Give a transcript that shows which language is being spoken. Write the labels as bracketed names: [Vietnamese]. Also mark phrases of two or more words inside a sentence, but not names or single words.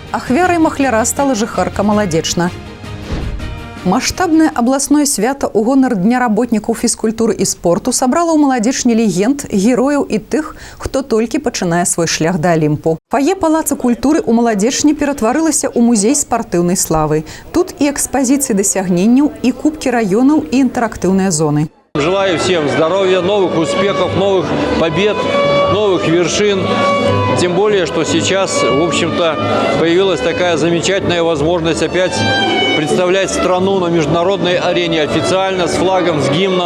[Belarusian] Ахвярай махляра стала жыхарка Маладзечна. Маштабнае абласное свята ў гонар Дня работнікаў фізкультуры і спорту сабрала ў Маладзечні легенд, герояў і тых, хто толькі пачынае свой шлях да Алімпу. Фае палаца культуры ў Маладзечні ператварылася ў музей спартыўнай славы. Тут і экспазіцыі дасягненняў, і кубкі раёнаў, і інтэрактыўныя зоны. [Russian] Желаю всем здоровья, новых успехов, новых побед, новых вершин. Тем более, что сейчас, в общем-то, появилась такая замечательная возможность опять представлять страну на международной арене официально, с флагом, с гимном.